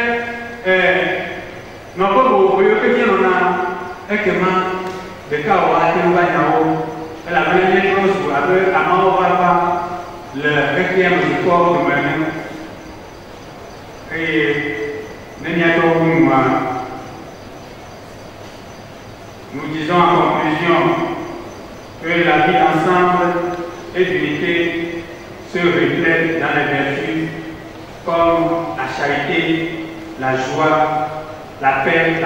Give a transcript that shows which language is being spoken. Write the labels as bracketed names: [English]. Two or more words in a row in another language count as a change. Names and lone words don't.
[Ewe] nɔƒe vovovo yiwo ke míenɔna ekema ɖeka wɔ ate ŋu va nyawo elabena míetrɔ zu abe amewo vava le xexea me dukɔwo dome ene eye ne míatɔ wu nua [French] nous disons en conclusion que la vie ensemble et d'unité se reflète dans les vertus comme la charité, la joie, la paix, la